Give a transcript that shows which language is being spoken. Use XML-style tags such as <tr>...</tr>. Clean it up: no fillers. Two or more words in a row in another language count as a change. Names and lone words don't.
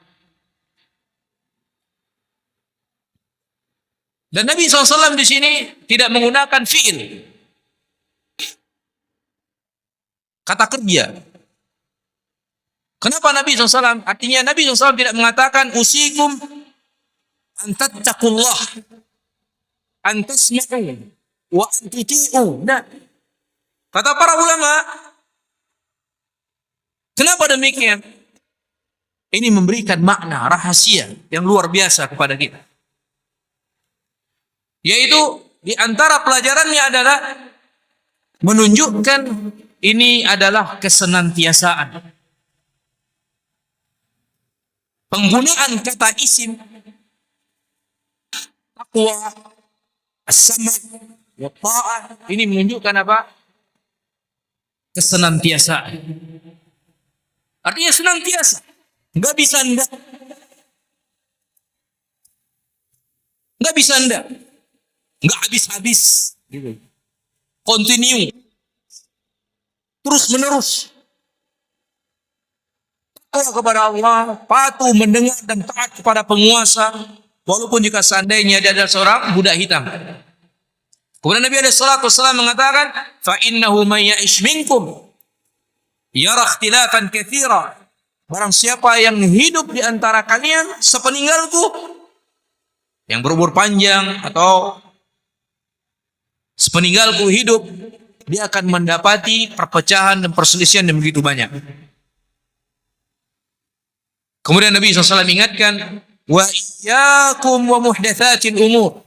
<id>Dan Nabi SAW di sini tidak menggunakan fi'il, kata kerja. Kenapa Nabi SAW? Artinya Nabi SAW tidak mengatakan</id> <ar>أوصيكم أن تتقوا الله، أن تسمعوا وأن تطيعوا.</ar> <id>Nah, kata para ulama, kenapa demikian? Ini memberikan makna rahasia yang luar biasa kepada kita. Yaitu di antara pelajarannya adalah menunjukkan ini adalah kesenantiasaan. Penggunaan kata isim,</id> <ar>تقوى، السمع والطاعة,</ar> <id>ini menunjukkan apa? Kesenantiasaan. Artinya senantiasa. Enggak bisa enggak. Enggak bisa enggak. Enggak habis-habis. Gitu. Continue. Terus menerus. Takwa kepada Allah, patuh mendengar dan taat kepada penguasa, walaupun jika seandainya dia adalah seorang budak hitam. Kemudian Nabi SAW mengatakan,</id> <ar>فإنه من يعش منكم يرى اختلافا كثيرا.</ar> <id>Barang siapa yang hidup di antara kalian sepeninggalku, yang berumur panjang atau sepeninggalku hidup, dia akan mendapati perpecahan dan perselisihan yang begitu banyak. Kemudian Nabi SAW ingatkan,</id> <ar>وإياكم ومحدثات الأمور.</ar>